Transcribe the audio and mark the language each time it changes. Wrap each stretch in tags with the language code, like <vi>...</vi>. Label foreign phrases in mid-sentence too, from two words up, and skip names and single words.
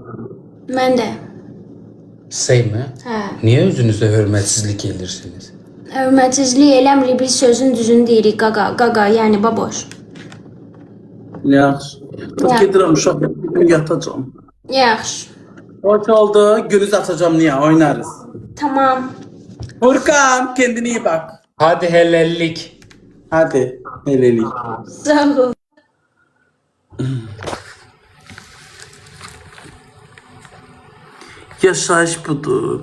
<az>Mən də. Seymi? Hə. Niyə özünüzə hörmətsizlik edirsiniz? Hörmətsizlik eləmirik, biz sözün düzünü deyirik qaqa, yəni baboş. Yaxşı. Ya. Gedirəm uşaq, yatacağım. Yaxşı.</az> <tr>Hoş oldu. Günüz açacağım niye? Oynarız. Tamam. Furkan kendine iyi bak. Hadi helallik. Hadi. Helelik.</tr> <az>Sağ ol. Yaşayış budur.</az>